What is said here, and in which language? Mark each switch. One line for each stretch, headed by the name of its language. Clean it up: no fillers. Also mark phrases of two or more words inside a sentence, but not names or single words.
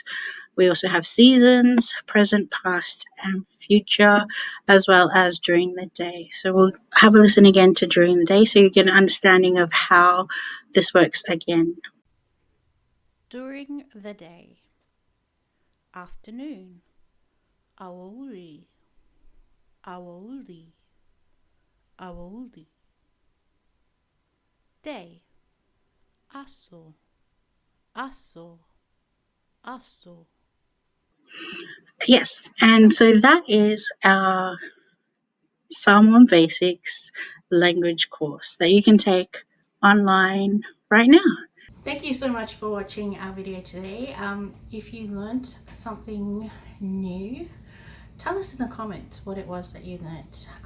English: We also have seasons, present, past, and future, as well as during the day. So we'll have a listen again to during the day so you get an understanding of how this works again. During the day. Afternoon.
Samoan: Awauli. Awauli. Awauli. Day. Aso. Aso. Aso.
English: Yes, and so that is our Samoan Basics language course that you can take online right now. Thank you so much for watching our video today. If you learned something new, tell us in the comments what it was that you learned.